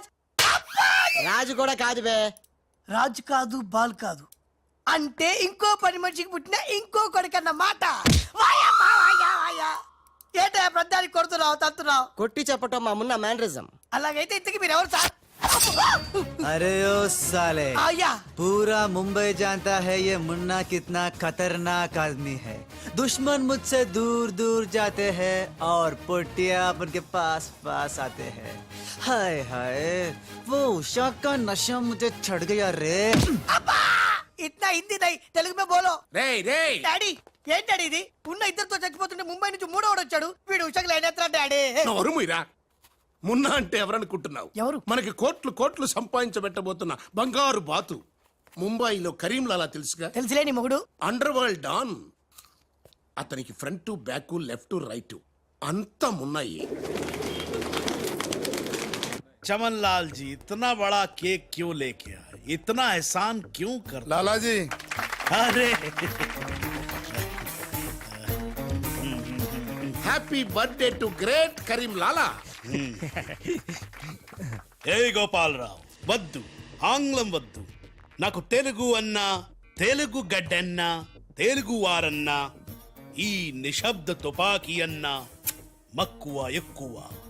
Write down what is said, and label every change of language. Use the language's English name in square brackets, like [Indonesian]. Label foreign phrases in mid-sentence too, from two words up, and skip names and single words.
[Telugu] రాజు కూడా కాదు బే. రాజు కాదు, బాల్ కాదు అంటే ఇంకో పని మనిషికి పుట్టిన ఇంకో కొడుకన్న మాట. వాయమ్మా, వాయా, వాయా. ఏంటా ప్రధానికి కొడుతున్నావు, తత్తున్నావు? కొట్టి చెప్పటం మా మున్న మేనరిజం. అలాగైతే ఇంతకి మీరు ఎవరు సార్? [Hindi] अरे ओ साले, आया। पूरा मुंबई जानता है ये मुन्ना कितना खतरनाक आदमी है. दुश्मन मुझसे दूर दूर जाते हैं और पोटिया उनके पास पास आते हैं. हाय हाय, वो उषा का नशा मुझे चढ़ गया रे. అబ్బా! इतना हिंदी नहीं, तेलुगु में बोलो. [Telugu] రేయ్ రేయ్, డాడీ, ఏం డాడీ ఇది? ఉన్న ఇద్దరితో చచ్చిపోతుంటే ముంబై నుంచి మూడోడు వచ్చాడు. వీడు ఉషకు లేనేత్రా డాడీ. నోరు మీరా. మున్నా అంటే ఎవరనుకుంటున్నావు? ఎవరు? మనకి కోట్లు కోట్లు సంపాదించబెట్టబోతున్న బంగారు బాతు. ముంబైలో కరీంలాలా తెలుసుగా? తెలుసులే నీ మొగుడు. [English] underworld don. [Telugu] అతనికి [English] front back left right [Telugu] అంతా మున్నాయి. [Hindi] चमन लाल जी इतना बड़ा केक क्यों लेके आए? इतना एहसान क्यों कर? लाला जी, अरे [English] happy birthday to great కరీం లాలా. [Telugu] ఏ గోపాలరావు వద్దు, ఆంగ్లం వద్దు. నాకు తెలుగు అన్నా, తెలుగు గడ్డన్నా, తెలుగు వారన్నా, ఈ నిశ్శబ్ద తుపాకీ అన్నా మక్కువ ఎక్కువ.